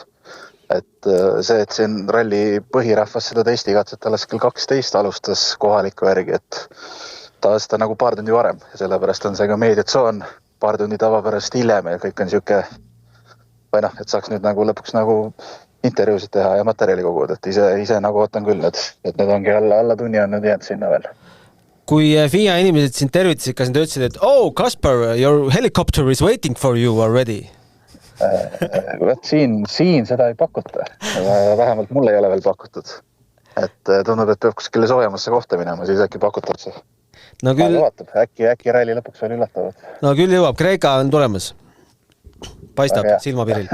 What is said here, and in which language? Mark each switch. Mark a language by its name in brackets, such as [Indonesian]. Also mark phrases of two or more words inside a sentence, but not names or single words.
[Estonian] Et see, et siin ralli põhirahvas seda testikatset alles kell 12 alustas kohaliku järgi, et ta nagu paar tundi varem ja sellepärast on see ka meediatsoon paar tundi tavapärast hiljem ja kõik on siuke et saaks nüüd nagu lõpuks nagu intervjuusid teha ja materjali koguda, et ise nagu ootan küll, et need ongi alla tunni on nüüd jäänud sinna veel. Kui FIA inimesed sind tervitasid, kas nad ütlesid, et Kaspar, [English] your helicopter is waiting for you already? [Estonian] Siin seda ei pakuta. Vähemalt mulle ei ole veel pakutud. Et tundub, et peab kuskile soojamasse kohta minema, siis äkki pakutakse. No küll... Vaatab, äkki ralli lõpuks veel üllatavad. No küll jõuab, Kreeka on tulemas. Paistab silmapiril.